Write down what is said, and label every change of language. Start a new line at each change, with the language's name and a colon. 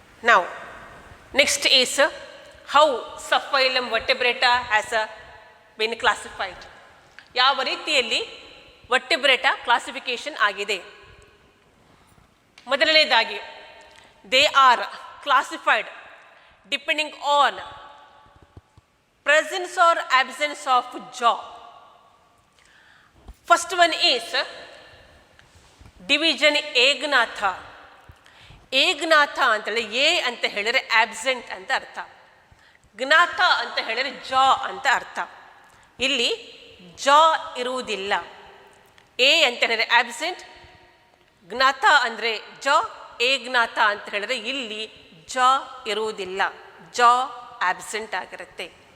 Kannada: ನಾವು
English: Next is how subphylum vertebrata has been classified.
Kannada: ಯಾವ ರೀತಿಯಲ್ಲಿ ವರ್ಟಿಬ್ರೇಟ ಕ್ಲಾಸಿಫಿಕೇಶನ್ ಆಗಿದೆ. ಮೊದಲನೇದಾಗಿ
English: They are classified depending on presence or absence of jaw. First one is division agnatha.
Kannada: ಏಗ್ನಾಥ ಅಂತೇಳಿ A ಅಂತ ಹೇಳಿದರೆ ಆಬ್ಸೆಂಟ್ ಅಂತ ಅರ್ಥ, ಜ್ಞಾತ ಅಂತ ಹೇಳಿದರೆ ಜಾ ಅಂತ ಅರ್ಥ. ಇಲ್ಲಿ ಜಾ ಇರುವುದಿಲ್ಲ. ಎ ಅಂತ ಹೇಳಿದರೆ ಆಬ್ಸೆಂಟ್, ಜ್ಞಾತ ಅಂದರೆ ಜಾ, ಏಗ್ನಾಥ ಅಂತ ಹೇಳಿದರೆ ಇಲ್ಲಿ ಜಾ ಇರುವುದಿಲ್ಲ, ಜಾ ಆಬ್ಸೆಂಟ್ ಆಗಿರುತ್ತೆ.